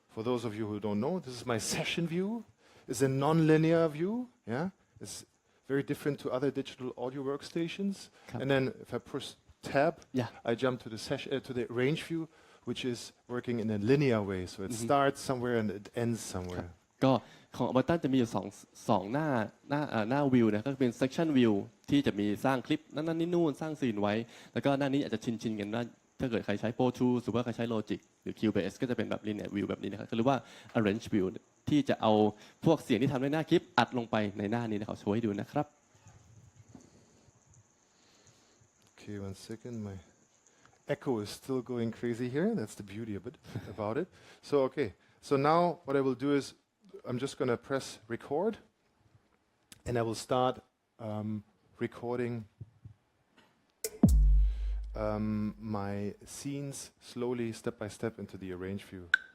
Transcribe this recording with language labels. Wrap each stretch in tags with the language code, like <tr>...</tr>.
<en>For those of you who don't know, this is my session view. It's a non-linear view. Yeah, it's very different to other digital audio workstations. And then if I push tab, I jump to the session to the arrange view, which is working in a linear way. So it starts somewhere and it ends somewhere.</en> <th>ก็ของ Ableton จะมีอยู่สองหน้าวิวนะก็เป็น section view ที่จะมีสร้างคลิปนั่นนี่นู่นสร้างซีนไว้แล้วก็หน้านี้อาจจะชินกันว่าถ้าเกิดใครใช้ Pro Tools หรือว่าใครใช้ Logic หรือ Cubase ก็จะเป็นแบบ linear view แบบนี้นะครับหรือว่า arrange view ที่จะเอาพวกเสียงที่ทำในหน้าคลิปอัดลงไปในหน้านี้นะครับโชว์ให้ดูนะครับ</th> <en>Okay, 1 second. My echo is still going crazy here. That's the beauty of it, about it. So, okay. So now what I will do is I'm just going to press record and I will start recording my scenes slowly, step by step into the arrange view.</en>